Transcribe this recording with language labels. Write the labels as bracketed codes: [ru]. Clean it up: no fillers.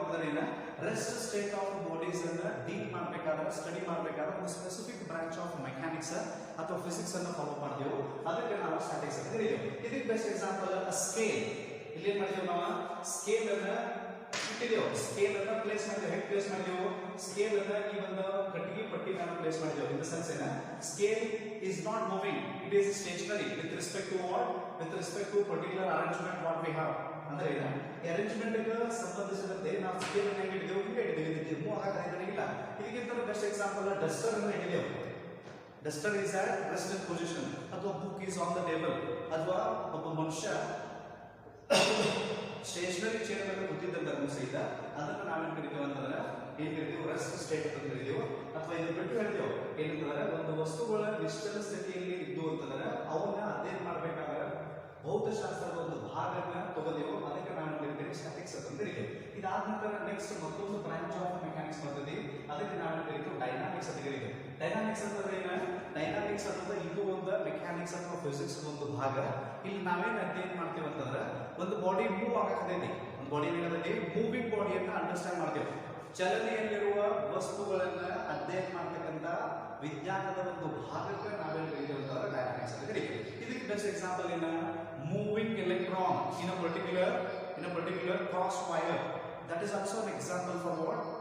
[kn] ಅಂದ್ರೆ ಏನ rest state of bodies ಅನ್ನ ಡೀಲ್ ಮಾಡ್ಬೇಕಾದ್ರೆ ಸ್ಟಡಿ ಮಾಡ್ಬೇಕಾದ್ರೆ ಒಂದು ಸ್ಪೆಸಿಫಿಕ್ ಬ್ರಾಂಚ್ ಆಫ್ ಮೆಕ್ಯಾನಿಕ್ಸ್ ಅಥವಾ ಫಿಸಿಕ್ಸ್ ಅನ್ನ ಫಾಲೋ ಮಾಡ್ತೇವೆ. ಅದಕ್ಕೆ ನಾವು ಸ್ಟಾಟಿಕ್ಸ್ ಅಂತ ಕರಿತೇವೆ. ಇದಕ್ಕೆ ಬೆಸ್ಟ್ ಎಕ್ಸಾಂಪಲ್ ಸ್ಕೇಲ್. ಇಲ್ಲಿ ಏನ್ ಮಾಡ್ತೇವೆ ನಾವು ಸ್ಕೇಲ್ ಅನ್ನ ಇಟ್ಟಿದ್ದೇವೆ. ಸ್ಕೇಲ್ ಅನ್ನ ಪ್ಲೇಸ್ ಮಾಡಿದ್ದೇವೆ. ಹೇಗೆ ಪ್ಲೇಸ್ ಮಾಡಿದೆವು? ಸ್ಕೇಲ್ ಅನ್ನ ಈ ಒಂದು ಕಟ್ಟಿಗೆ ಪಟ್ಟಿ ನಾನು ಪ್ಲೇಸ್ ಮಾಡಿದ್ದೇವೆ. [en] In the sense ಏನ scale is not moving, it is stationary with respect to what? With respect to particular arrangement what we have. [kn] ಅಂದ್ರೆ ಏನ ಅರೇಂಜ್ಮೆಂಟ್ ಗೆ ಸಂಬಂಧಿಸಿದಂತೆ ನಾವು ಸ್ಕೇಲ್ ಅನ್ನು ಹೇಗೆ ಇಟ್ಟಿದ್ದೇವೆ ಹೀಗೆ ಇಟ್ಟಿದ್ದೇವೆ. ಇದು ಮೂವ್ ಆಗಕ್ಕೆ ಇಲ್ಲ. ಇದಕ್ಕಿಂತ ಬೆಸ್ಟ್ ಎಕ್ಸಾಂಪಲ್ ಡಸ್ಟರ್ ಅನ್ನು ಇಟ್ಟಿದ್ದೇವೆ. Duster [en] is at rest in position [kn] ಅಥವಾ book [en] is on the table [kn] ಅಥವಾ ಒಬ್ಬ ಮನುಷ್ಯ ಸ್ಟೇಷನರಿ ಚೇರ್ ಮೇಲೆ ಕೂತಿದ್ದಂತ ಸಹಿತ ಅದನ್ನು ನಾವೇನ್ ಕರಿತೇವೆ ಅಂತಂದ್ರೆ ಏನ್ ಕರಿತೀವಿ ರೆಸ್ಟ್ ಸ್ಟೇಟ್ ಅಂತ ಕರಿತೀವಿ. ಅಥವಾ ಇದು ಬಿಟ್ಟು ಹೇಳ್ತೇವೆ ಏನಂತಂದ್ರೆ ಒಂದು ವಸ್ತುಗಳ ನಿಶ್ಚಲ ಸ್ಥಿತಿಯಲ್ಲಿ ಇದ್ದು ಅಂತಂದ್ರೆ ಅವನ್ನ ಅಧ್ಯಯನ ಮಾಡ್ಬೇಕಾದ್ರೆ ಭೌತಶಾಸ್ತ್ರದ ಒಂದು ಭಾಗನ ತಗೋದೇವು. ಅದಕ್ಕೆ ನಾವು ಕರಿತೇವೆ ಸ್ಟಾಟಿಕ್ಸ್ ಅಂತ ಕರಿತೇವೆ. ಇದಾದ ನಂತರ ನೆಕ್ಸ್ಟ್ ಮತ್ತೊಂದು ಬ್ರಾಂಚ್ ಆಫ್ ಮೆಕ್ಯಾನಿಕ್ಸ್ ಬರ್ತದೆ. ಅದಕ್ಕೆ ನಾವು ಕರಿತೇವೆ ಡೈನಾಮಿಕ್ಸ್ ಅಂತ ಕರಿತೇವೆ. ಡೈನಾಮಿಕ್ಸ್ ಅಂತಂದ್ರೆ ಏನ? ಡೈನಾಮಿಕ್ಸ್ ಅನ್ನೋದು ಇದು ಒಂದು ಮೆಕ್ಯಾನಿಕ್ಸ್ ಅಥವಾ ಫಿಸಿಕ್ಸ್ ಒಂದು ಭಾಗ. ಇಲ್ಲಿ ನಾವೇನ್ ಅಧ್ಯಯನ ಮಾಡ್ತೇವೆ ಅಂತಂದ್ರೆ ಒಂದು ಬಾಡಿ ಮೂವ್ ಆಗಕತೈತಿ. ಒಂದು ಬಾಡಿ ಏನಾಗತೈತಿ ಮೂವಿಂಗ್ ಬಾಡಿಯನ್ನ ಅಂಡರ್ಸ್ಟ್ಯಾಂಡ್ ಮಾಡ್ತೇವೆ. ಚಲನೆಯಲ್ಲಿರುವ ವಸ್ತುಗಳನ್ನ ಅಧ್ಯಯನ ಮಾಡ್ತಕ್ಕಂಥ ವಿಜ್ಞಾನದ ಒಂದು ಭಾಗಕ್ಕೆ ನಾವೇನ್ ಕರಿತೇವೆ ಅಂತಂದ್ರೆ ಡೈನಾಮಿಕ್ಸ್ ಅಂತ ಕರಿತೇವೆ. ಇದಕ್ಕೆ ಬೆಸ್ಟ್ ಎಕ್ಸಾಂಪಲ್ ಏನ? [en] Moving electron in a particular cross wire. That is also an example for what?